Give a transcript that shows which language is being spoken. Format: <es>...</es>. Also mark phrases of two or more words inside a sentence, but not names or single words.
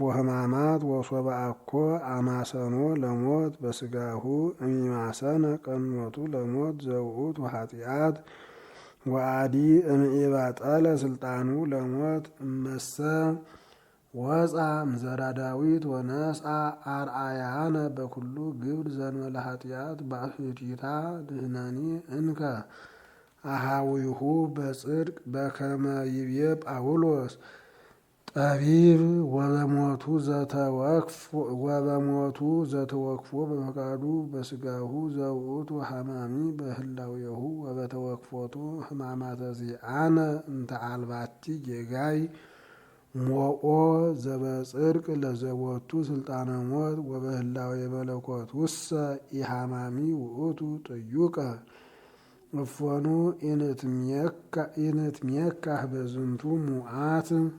<gez>ሕማማት ወሶበ አኮ አማሰኖ ለሞት በስጋሁ እሚማሰነ ቀኖቱ ለሞት ዘውእቱ ኃጢአት ወአዲ እምኢባጠለ ስልጣኑ ለሞት እመሰ ወፃ እምዘራ ዳዊት ወነስአ አርአያነ በኩሉ ግብር ዘእንበለ ኃጢአት ባሕቲታ ድኅነኒ እንከ አሃዊሁ በጽድቅ በከመ ይቤ ጳውሎስ ጠቢብ ወበሞቱ ዘተወክፎ በፈቃዱ በስጋሁ ዘውእቱ ሐማሚ በህላዌሁ ወበተወክፎቱ ሕማማተ ዚአነ እንተ አልባቲ ጌጋይ ሞኦ ዘበጽድቅ ለዘቦቱ ስልጣነ ሞት ወበህላዌ መለኮት ውሰ ኢሃማሚ ውእቱ ጥዩቀ እፎኑ ኢንትሜካህ በዝንቱ ሙዓት</gez>